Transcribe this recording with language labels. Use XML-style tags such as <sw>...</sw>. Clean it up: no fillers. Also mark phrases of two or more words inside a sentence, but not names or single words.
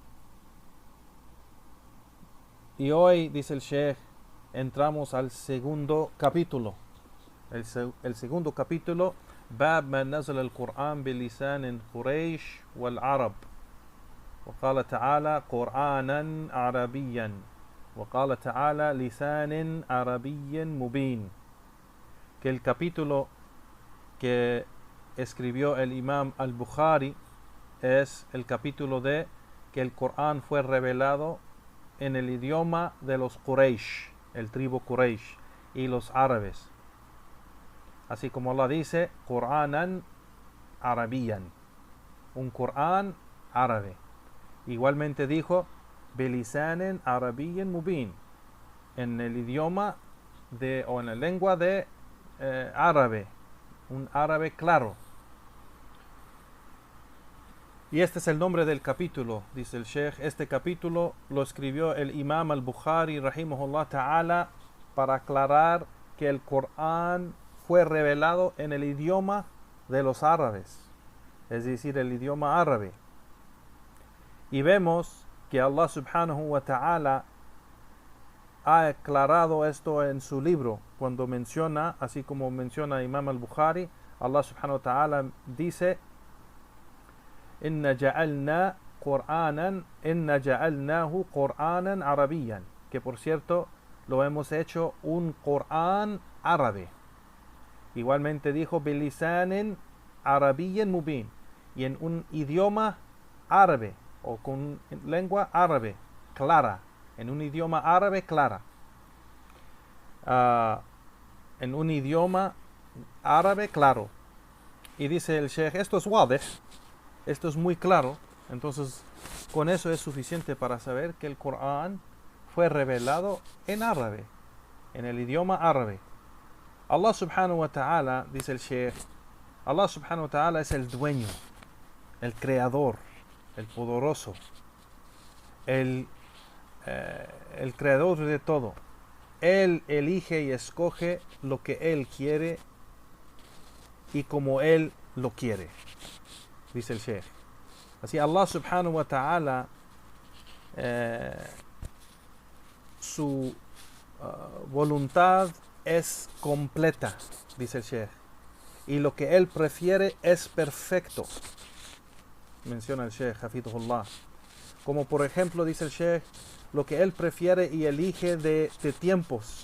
<es>Y hoy, dice el Sheikh, entramos al segundo capítulo. El segundo capítulo,</es> <ar>باب من نزل القرآن بلسان قريش والعرب. وقال تعالى قرآنا عربيا وقال تعالى لسان عربي مبين.</ar> <es>Que el capítulo que escribió el Imam al-Bukhari es el capítulo de que el Corán fue revelado en el idioma de los Quraysh, el tribu Quraysh, y los árabes. Así como Allah dice,</es> <ar>قرآنا عربيا,</ar> <es>un Corán árabe. Igualmente dijo,</es> <ar>بلسان عربي مبين,</ar> <es>en el idioma o en la lengua de árabe, un árabe claro. Y este es el nombre del capítulo, dice el Sheikh. Este capítulo lo escribió el Imam al-Bukhari</es> <ar>رحمه الله تعالى</ar> <es>para aclarar que el Corán fue revelado en el idioma de los árabes, es decir, el idioma árabe. Y vemos que</es> <ar>الله سبحانه وتعالى</ar> <es>ha aclarado esto en su libro cuando menciona, así como menciona Imam al-Bukhari,</es> <ar>الله سبحانه وتعالى</ar> <es>dice:</es> <ar>إنا جعلناه قرآنا عربيا,</ar> <es>que por cierto lo hemos hecho un Qur'an árabe. Igualmente dijo</es> <ar>بلسان عربي مبين,</ar> <es>y en un idioma árabe o con lengua árabe clara, en un idioma árabe clara, en un idioma árabe claro. Y dice el Sheikh, esto es wadih, esto es muy claro. Entonces con eso es suficiente para saber que el Corán fue revelado en árabe, en el idioma árabe.</es> <ar>الله سبحانه وتعالى,</ar> <es>dice el Sheikh,</es> <ar>الله سبحانه وتعالى</ar> <es>es el dueño, el creador, el poderoso, el creador de todo. Él elige y escoge lo que Él quiere y como Él lo quiere, dice el Sheikh. Así</es> <ar>الله سبحانه وتعالى,</ar> <es>su voluntad es completa, dice el Sheikh, y lo que Él prefiere es perfecto, menciona el Sheikh hafidhullah. como por ejemplo, dice el Sheikh, lo que él prefiere y elige de tiempos.</es>